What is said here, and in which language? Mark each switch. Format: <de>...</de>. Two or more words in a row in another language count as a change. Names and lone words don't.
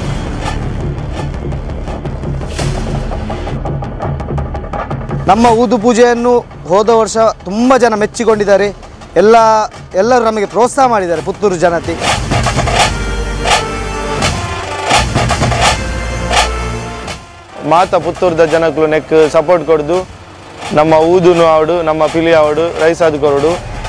<kn>ನಮ್ಮ ಊದು ಪೂಜೆಯನ್ನು ಹೋದ ವರ್ಷ ತುಂಬ ಜನ ಮೆಚ್ಚಿಕೊಂಡಿದ್ದಾರೆ. ಎಲ್ಲರೂ ನಮಗೆ ಪ್ರೋತ್ಸಾಹ ಮಾಡಿದ್ದಾರೆ ಪುತ್ತೂರು ಜನತೆ.</kn> <tcy>ಮಾತ ಪುತ್ತೂರ್ದ ಜನಕ್ಕಲು ನೆಕ್ ಸಪೋರ್ಟ್ ಕೊಡ್ದು ನಮ್ಮ ಊದುನು ಆವಡು ನಮ್ಮ ಪಿಲಿ ಆವಡು ರೈಸ್ ಅದು ಕೊರಡು</tcy>